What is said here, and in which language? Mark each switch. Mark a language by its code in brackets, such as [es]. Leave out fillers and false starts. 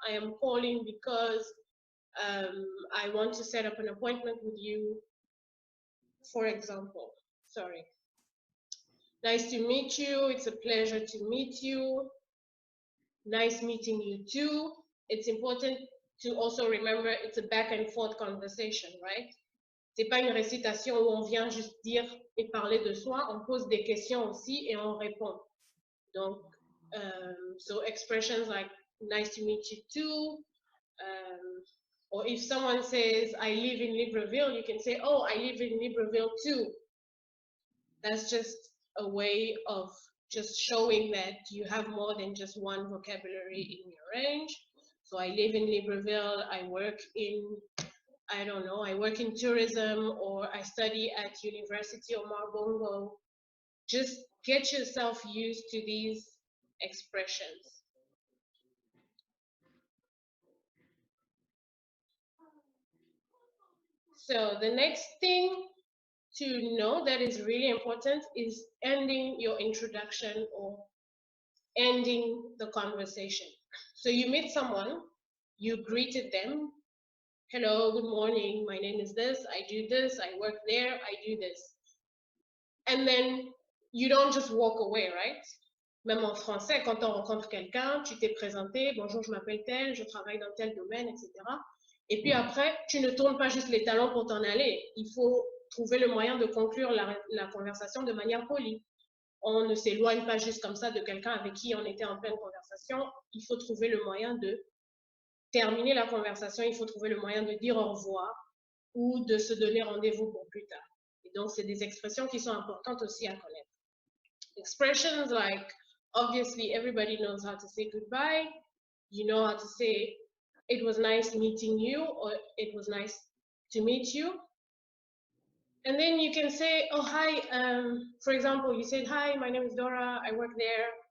[en] I am calling because I want to set up an appointment with you, for example. Sorry. Nice to meet you. It's a pleasure to meet you. Nice meeting you too. It's important to also remember it's a back and forth conversation, right? [fr] C'est pas une récitation où on vient juste dire et parler de soi. On pose des questions aussi et on répond. [en] Donc, so expressions like nice to meet you too. Or if someone says, I live in Libreville, you can say, oh, I live in Libreville too. That's just a way of just showing that you have more than just one vocabulary in your range. So I live in Libreville, I work in, I don't know, I work in tourism, or I study at University of Marbongo. Just get yourself used to these expressions. So the next thing to know that is really important is ending your introduction or ending the conversation. So you meet someone, you greeted them. Hello, good morning, my name is this, I do this, I work there, I do this. And then you don't just walk away, right? [fr] Même en français, quand on rencontre quelqu'un, tu t'es présenté, bonjour, je m'appelle tel, je travaille dans tel domaine, etc. Et puis après, tu ne tournes pas juste les talons pour t'en aller. Il faut trouver le moyen de conclure la conversation de manière polie. On ne s'éloigne pas juste comme ça de quelqu'un avec qui on était en pleine conversation. Il faut trouver le moyen de terminer la conversation. Il faut trouver le moyen de dire au revoir ou de se donner rendez-vous pour plus tard. Et donc, c'est des expressions qui sont importantes aussi à connaître. [en] Expressions like, obviously, everybody knows how to say goodbye. You know how to say, it was nice meeting you, or it was nice to meet you. And then you can say, oh, hi. For example, you said, hi, my name is Dora. I work there.